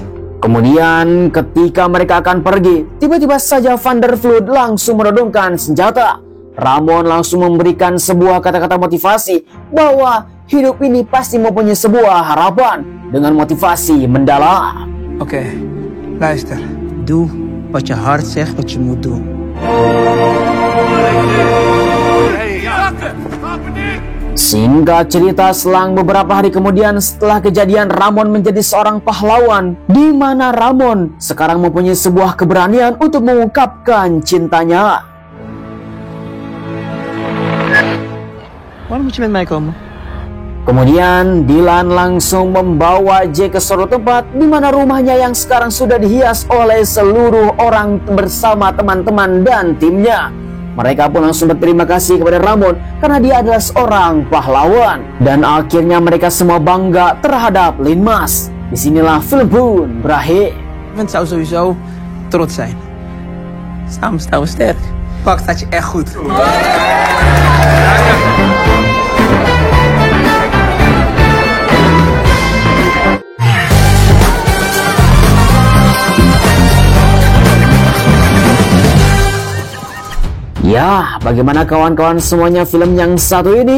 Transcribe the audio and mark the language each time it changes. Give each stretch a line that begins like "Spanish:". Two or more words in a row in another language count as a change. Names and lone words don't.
Indonesian: Kemudian ketika mereka akan pergi, tiba-tiba saja Van der Vloed langsung menodongkan senjata. Ramon langsung memberikan sebuah kata-kata motivasi bahwa hidup ini pasti mempunyai sebuah harapan dengan motivasi mendalam.
Dutch: Oké, luister. Doe wat je hart zegt wat je moet doen.
Indonesian: Singkat cerita, selang beberapa hari kemudian setelah kejadian, Ramon menjadi seorang pahlawan, di mana Ramon sekarang mempunyai sebuah keberanian untuk mengungkapkan cintanya.
Dutch: Waarom moet je met mij komen?
Indonesian: Kemudian Dylan langsung membawa Jack ke suatu tempat di mana rumahnya yang sekarang sudah dihias oleh seluruh orang bersama teman-teman dan timnya. Mereka pun langsung berterima kasih kepada Ramon karena dia adalah seorang pahlawan. Dan akhirnya mereka semua bangga terhadap Linmas. Disinilah film pun berakhir.
Dutch: Iemand zou sowieso trots zijn. Samen staan we sterk. Pak dat je echt goed.
Indonesian: Ya, bagaimana kawan-kawan semuanya film yang satu ini?